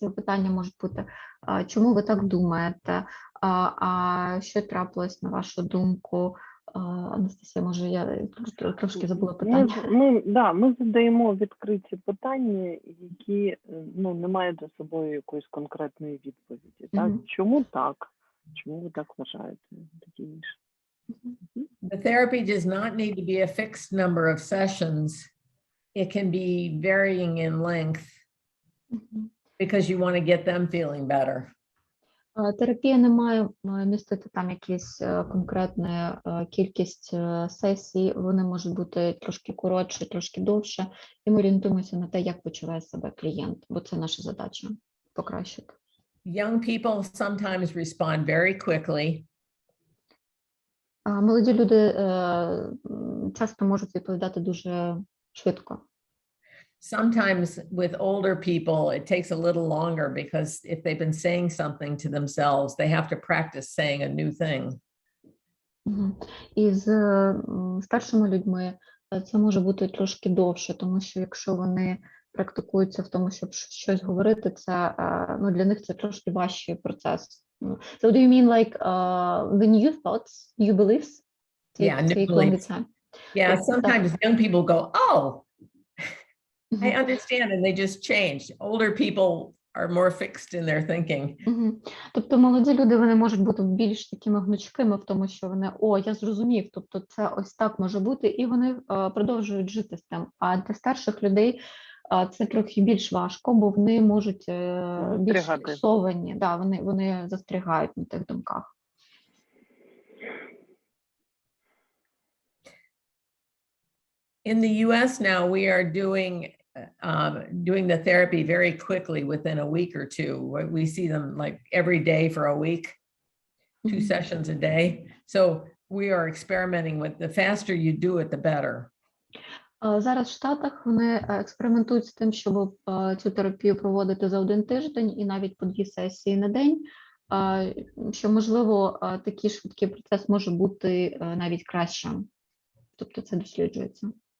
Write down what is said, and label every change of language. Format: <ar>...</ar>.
<uk>Ці питання можуть бути, чому ви так думаєте, що трапилось, на вашу думку. Анастасія, може, я трошки забула питання. Ми задаємо відкриті питання, які не мають за собою якоїсь конкретної відповіді. Так? Чому так? Чому ви так вважаєте? Такі інше.</uk> <en>The therapy does not need to be a fixed number of sessions. It can be varying in length because you want to get them feeling better.</en> <uk>Терапія не має містити там якісь конкретну кількість сесій, вони можуть бути трошки коротше, трошки довше, і ми орієнтуємося на те, як почуває себе клієнт, бо це наша задача – покращити.</uk> <en>Young people sometimes respond very quickly.</en> <uk>Молоді люди часто можуть відповідати дуже швидко.</uk> <en>Sometimes with older people, it takes a little longer because if they've been saying something to themselves, they have to practice saying a new thing.</en> <uk>І з старшими людьми це може бути трошки довше, тому що якщо вони практикуються в тому, щоб щось говорити, це для них це трошки важчий процес.</uk> <en>So do you mean like the new thoughts, new beliefs? New beliefs. Yeah, sometimes young people go, oh, I understand, and they just change. Older people are more fixed in their thinking.</en> <uk>Тобто молоді люди, вони можуть бути більш такими гнучкими в тому, що вони, я зрозумів, тобто це ось так може бути, і вони продовжують жити з тим. А для старших людей це трохи більш важко, бо вони можуть більш фіксовані, вони застрягають на тих думках.</uk> <en>In the US now, we are doing the therapy very quickly within a week or two. We see them like every day for a week, 2 sessions a day. So we are experimenting with the faster you do it, the better.</en> <uk>Зараз в Штатах вони експериментують з тим, щоб цю терапію проводити за 1 тиждень і навіть по 2 сесії на день, що, можливо, такий швидкий процес може бути навіть кращим. Тобто це досліджується.</uk>